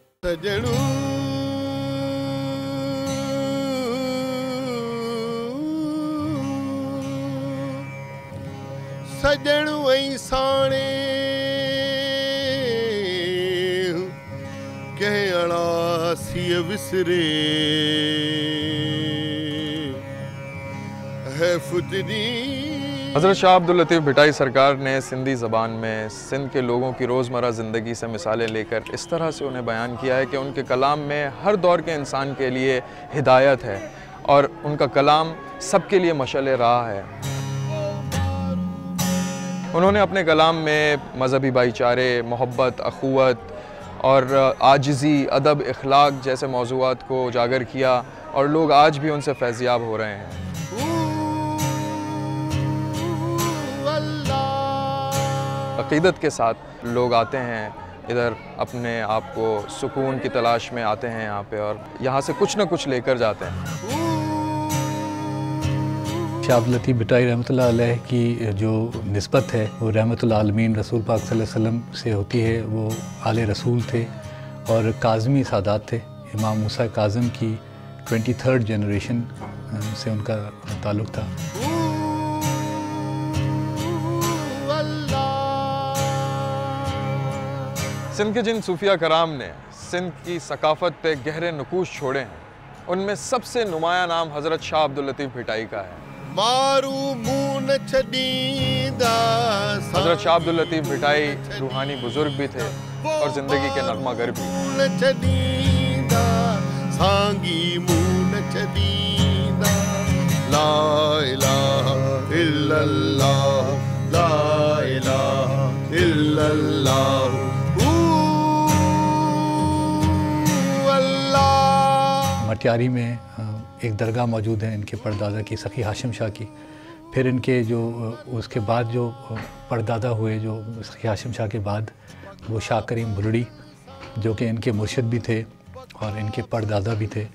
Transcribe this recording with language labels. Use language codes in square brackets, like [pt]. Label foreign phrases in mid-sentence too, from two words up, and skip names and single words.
[sd] सजणू सजणू ऐं साणे कंहिं अड़ासीअ विसरे है फुतरी। [ur] حضرت شاہ عبداللطیف بھٹائی سرکار نے سندھی زبان میں سندھ کے لوگوں کی روزمرہ زندگی سے مثالیں لے کر اس طرح سے انہیں بیان کیا ہے کہ ان کے کلام میں ہر دور کے انسان کے لیے ہدایت ہے اور ان کا کلام سب کے لیے مشعل راہ ہے. انہوں نے اپنے کلام میں مذہبی بھائی چارے، محبت، اخوت اور عاجزی، ادب، اخلاق جیسے موضوعات کو اجاگر کیا اور لوگ آج بھی ان سے فیضیاب ہو رہے ہیں. عقیدت کے ساتھ لوگ آتے ہیں ادھر، اپنے آپ کو سکون کی تلاش میں آتے ہیں یہاں پے اور یہاں سے کچھ نہ کچھ لے کر جاتے ہیں. شاہ عبداللطیف بھٹائی رحمۃ اللہ علیہ کی جو نسبت ہے وہ رحمۃ للعالمین رسول پاک صلی اللہ علیہ وسلم سے ہوتی ہے. وہ آل رسول تھے اور کاظمی سادات تھے. امام موسیٰ کاظم کی 23rd جنریشن سے ان کا تعلق تھا. سندھ کے جن صوفیائے کرام نے سندھ کی ثقافت پہ گہرے نقوش چھوڑے ہیں، ان میں سب سے نمایاں نام حضرت شاہ عبداللطیف بھٹائی کا ہے. حضرت شاہ عبداللطیف بھٹائی روحانی بزرگ بھی تھے اور زندگی کے نغمہ گر بھی. [ar] لا إله إلا الله، لا إله إلا الله. [ur] مٹیاری میں ایک درگاہ موجود ہے ان کے پردادا کی، سخی ہاشم شاہ کی. پھر ان کے جو اس کے بعد جو پردادا ہوئے جو سخی ہاشم شاہ کے بعد، وہ شاہ کریم بلڑی جو کہ ان کے مرشد بھی تھے اور ان کے پردادا بھی تھے.